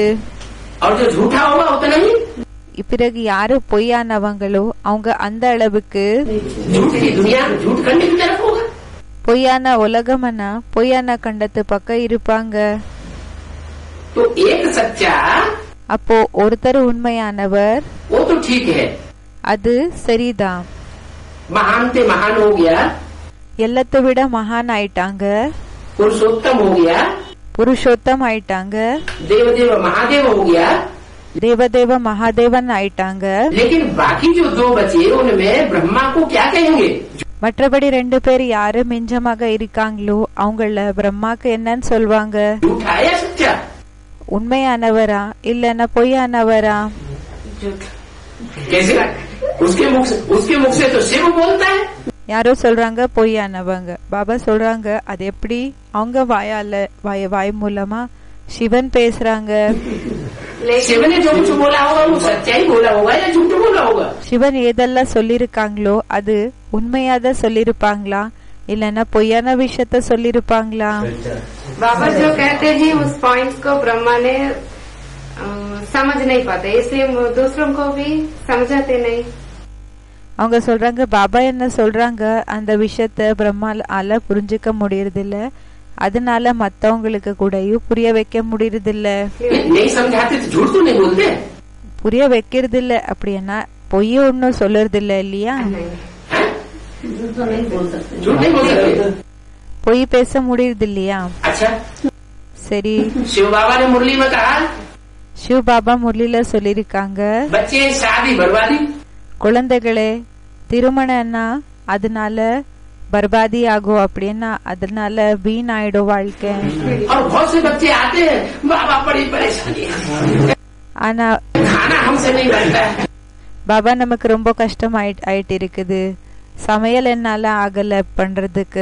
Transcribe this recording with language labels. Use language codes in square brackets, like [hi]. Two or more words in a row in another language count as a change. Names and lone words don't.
[hi] और जो झूठा होगा उतना ही। [ta] பிறகு யாரு பொய்யானவங்களோ அவங்க அந்த அளவுக்கு [hi] झूठ की दुनिया झूठ करने की तरफ होगा। [ta] பொய்யான உலகம்னா பொய்யான கண்டத்து பக்கம் இருப்பாங்க. [hi] तो एक सच्चा [ta] அப்போ ஒருத்தர் உண்மையானவர், [hi] वो तो ठीक है, [ta] அது சரிதான். [hi] महान से महान हो गया, [ta] எல்லாத்தை விட மகான் ஆயிட்டாங்க, [hi] पुरुषोत्तम हो गया, [ta] புருஷோத்தம் ஆயிட்டாங்க, [hi] देवदेव महादेव हो गया, [ta] தேவதேவ மகாதேவன் ஆயிட்டாங்க. [hi] लेकिन बाकी जो दो बचे उनमें ब्रह्मा को क्या कहेंगे? [ta] மற்றபடி 2 பேர் யாரு மிஞ்சமாக இருக்காங்களோ அவங்கள பிரம்மாக்கு என்னன்னு சொல்வாங்க? [hi] झूठा या सच्चा? [ta] உண்மையானவரா இல்லன்னா பொய்யானவரா? [hi] झूठ। कैसे? उसके मुख से तो शिव बोलता है। [ta] யாரோ சொல்றாங்க பொய்யானவங்க, பாபா சொல்றாங்க அது எப்படி? அவங்க வாய் மூலமா சிவன் பேசுறாங்க. [hi] शिव ने जो कुछ बोला होगा वो सच्चा ही बोला होगा या झूठ बोला होगा? [ta] சிவன் ஏதெல்லாம் சொல்லிருக்காங்களோ அது உண்மையாத சொல்லிருப்பாங்களா இல்லன்னா பொய்யான விஷயத்த சொல்லிருப்பாங்களா? [hi] बाबा जो कहते हैं उस पॉइंट को ब्रह्मा ने समझ नहीं पाते, इसलिए दूसरों को भी समझाते नहीं। [ta] அவங்க சொல்றாங்க பாபா என்ன சொல்றாங்க அந்த விஷயத்த பிரம்மால புரிஞ்சுக்க முடியறதில்ல, அதனால மத்தவங்களுக்கு கூடயும் புரிய வைக்க முடியறதில்ல. [hi] नहीं समझाते तो झूठ तो नहीं बोलते? [ta] புரிய வைக்கிறது இல்ல அப்படின்னா பொய்ய ஒன்னும் சொல்றது இல்ல இல்லையா? [hi] झूठ नहीं बोल सकते। [ta] பொய் பேச முடியறது இல்லையா? [hi] अच्छा, [ta] சரி, [hi] शिव बाबा ने मुरली में कहा [ta] சிவ பாபா முரளில சொல்லிருக்காங்க [hi] बच्चे शादी बर्बादी, [ta] குழந்தைகளே திருமணம்னா அதனால பர்பாதி ஆகும், அப்படின்னா அதனால வீண் ஆயிடும் வாழ்க்கை. [hi] और बहुत से बच्चे आते हैं बाबा बड़ी परेशानी, [ta] ஆனா [hi] खाना हमसे नहीं बनता है, [ta] பாபா நமக்கு ரொம்ப கஷ்டம் ஆயிட்டு இருக்குது, சமையல் என்னால ஆகல பண்றதுக்கு,